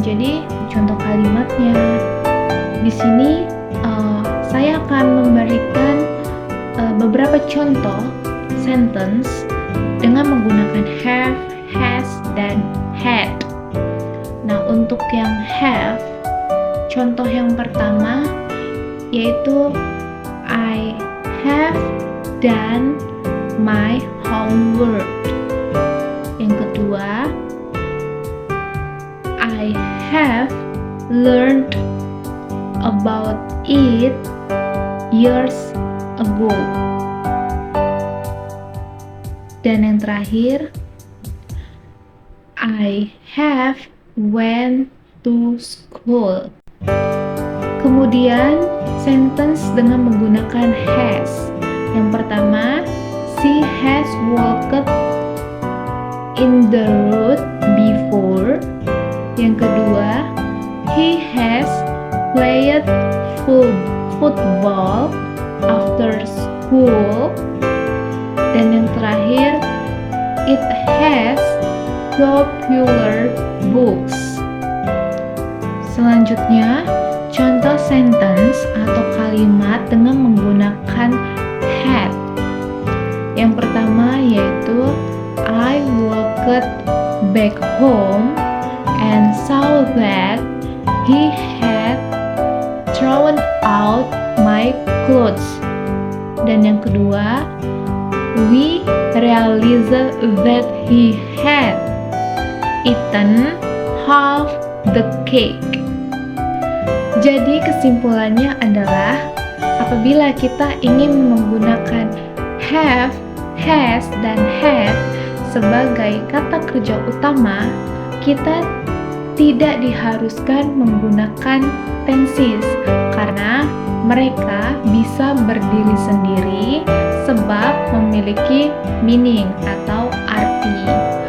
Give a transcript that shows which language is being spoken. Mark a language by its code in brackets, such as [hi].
[id] Jadi contoh kalimatnya di sini saya akan memberikan beberapa contoh sentence dengan menggunakan have, has, dan had. Nah, untuk yang have, contoh yang pertama yaitu [en] I have done my homework. [id] Yang kedua, [en] I have learned about it years ago. [id] Dan yang terakhir, [en] I have went to school. [id] Kemudian sentence dengan menggunakan has. Yang pertama, [en] she has walked in the road before. [id] Yang kedua, [en] he has played football after school. [id] Dan yang terakhir, [en] it has popular books. [id] Selanjutnya, contoh sentence atau kalimat dengan menggunakan had. Yang pertama yaitu [en] I walked back home and saw that he had thrown out my clothes. [id] Dan yang kedua, [en] we realized that he had eaten half the cake. [id] Jadi kesimpulannya adalah apabila kita ingin menggunakan have, has, dan had sebagai kata kerja utama, kita tidak diharuskan menggunakan tenses karena mereka bisa berdiri sendiri sebab memiliki meaning atau arti.